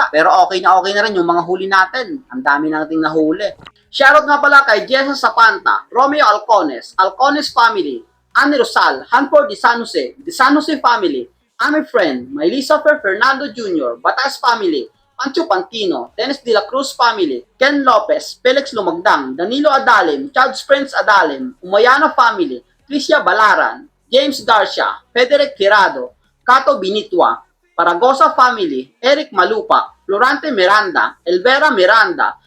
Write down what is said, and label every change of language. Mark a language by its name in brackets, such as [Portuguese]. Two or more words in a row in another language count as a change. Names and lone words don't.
[Filipino] Pero okay na rin yung mga huli natin. Ang dami nating nahuli. Shoutout nga pala kay Jesus Sapanta, Romeo Alcones, Alcones family, Anne Rosal, Hanford de San Jose family, Amy Friend, Melissa Fernando Jr., Batas family, Pancho Pantino, Dennis de la Cruz family, Ken Lopez, Felix Lumagdang, Danilo Adalim, Charles Prince Adalim, Umayana family, Tricia Balaran, James Garcia, Frederick Hirado, Cato Binitwa, Paragosa family, Eric Malupa, Florante Miranda, Elvera Miranda,